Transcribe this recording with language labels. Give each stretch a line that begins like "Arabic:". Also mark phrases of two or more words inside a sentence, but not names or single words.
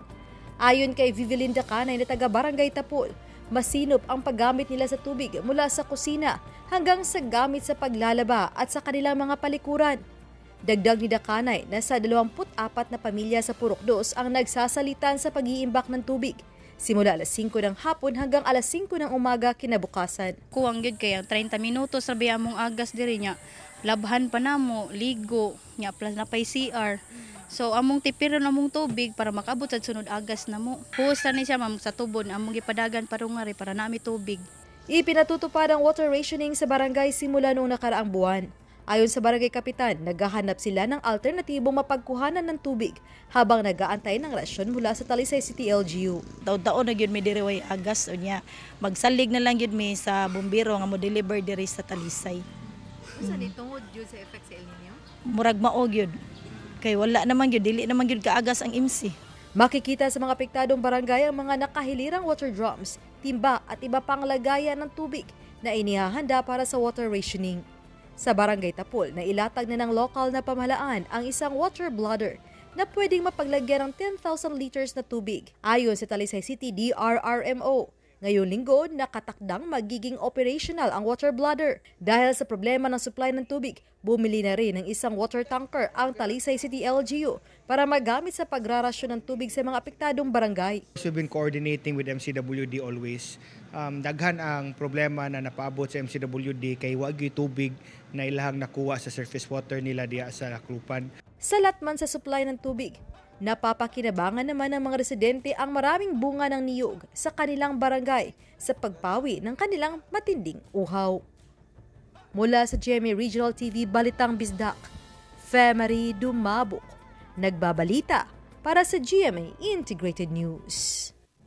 Filipino: Ayon kay Vivilinda Canay na taga Barangay Tapul, masinop ang paggamit nila sa tubig mula sa kusina hanggang sa gamit sa paglalaba at sa kanilang mga palikuran. Dagdag ni Dakanay, nasa 24 na pamilya sa Purok 2 ang nagsasalitan sa pag-iimbak ng tubig. Simula alas 5 ng hapon hanggang alas 5 ng umaga kinabukasan.
Cebuano: Kuwang gyud kaya 30 minutos sabi among agas diri nya. Labhan pa namo, ligo, nya plus na pay CR. So among tipiron among tubig para makabot sa sunod agas namo. Husta ni siya ma'am sa tubon among gipadagan parungari para nami tubig.
Filipino: Ipinatutupad ang
English: water rationing
Filipino: sa barangay simula noong nakaraang buwan. Ayon sa barangay kapitan, naghahanap sila ng alternatibong mapagkuhanan ng tubig habang nag-aantay ng rasyon mula sa Talisay City LGU.
Cebuano: Taon-taon na gyud may diri way agas unya. Magsalig na lang gyud mi sa bumbero nga mo deliver diri sa Talisay. Usa ni tungod gyud sa effect sa El Nino? Murag mao gyud. Kay wala naman gyud dili naman gyud kaagas ang MC.
Filipino: Makikita sa mga apektadong barangay ang mga nakahilirang
English: water drums,
Filipino: timba at iba pang lagayan ng tubig na inihahanda para sa
English: water rationing.
Filipino: Sa Barangay Tapul, na ilatag na ng lokal na pamahalaan ang isang
English: water bladder
Filipino: na pwedeng mapaglagyan ng 10,000 liters na tubig. Ayon sa Talisay City DRRMO, ngayong linggo nakatakdang magiging operational ang
English: water bladder.
Filipino: Dahil sa problema ng supply ng tubig, bumili na rin ng isang
English: water tanker
Filipino: ang Talisay City LGU para magamit sa pagrarasyon ng tubig sa mga apektadong barangay.
English: We've been coordinating with MCWD always.
Cebuano: Daghan ang problema na napaabot sa MCWD kay wagi tubig na ilahang nakuha sa
English: surface water
Cebuano: nila diya sa Lakrupan.
Filipino: Salat man sa supply ng tubig, napapakinabangan naman ng mga residente ang maraming bunga ng niyog sa kanilang barangay sa pagpawi ng kanilang matinding uhaw. Mula sa GMA Regional TV Balitang Bisdak, Fe Marie Dumabok, nagbabalita para sa GMA Integrated News.